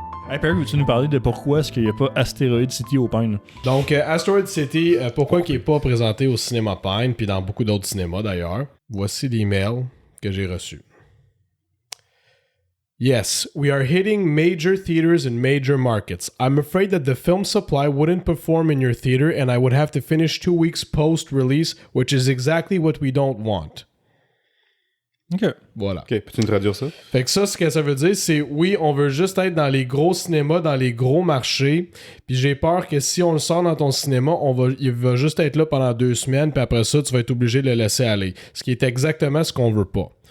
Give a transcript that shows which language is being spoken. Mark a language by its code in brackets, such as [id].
[fr] Hey Perry, veux-tu nous parler de pourquoi est-ce qu'il n'y a pas Asteroid City au Pine? Donc, Asteroid City, pourquoi il n'est pas présenté au cinéma Pine, puis dans beaucoup d'autres cinémas d'ailleurs? Voici l'email que j'ai reçu. [en] Yes, we are hitting major theaters in major markets. I'm afraid that the film supply wouldn't perform in your theater and I would have to finish 2 weeks post-release, which is exactly what we don't want. OK. [fr] Voilà. OK, peux-tu nous traduire ça? Fait que ce que ça veut dire, c'est oui, on veut juste être dans les gros cinémas, dans les gros marchés. Puis j'ai peur que si on le sort dans ton cinéma, il va juste être là pendant 2 semaines, puis après ça, tu vas être obligé de le laisser aller. Ce qui est exactement ce qu'on veut pas.